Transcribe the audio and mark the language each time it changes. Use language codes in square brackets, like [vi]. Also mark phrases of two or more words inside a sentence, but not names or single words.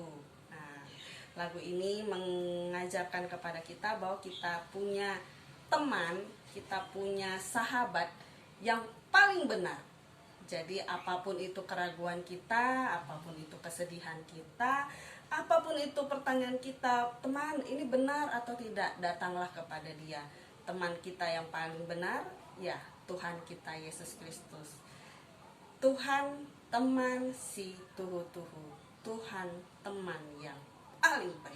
[id] Nah, lagu ini mengajarkan kepada kita bahwa kita punya teman, kita punya sahabat yang paling benar. Jadi apapun itu keraguan kita, apapun itu kesedihan kita, apapun itu pertanyaan kita, teman ini benar atau tidak, datanglah kepada dia. Teman kita yang paling benar, ya Tuhan kita Yesus Kristus. [btx] Tuhan teman si tuhu-tuhu, [id] Tuhan teman yang paling baik.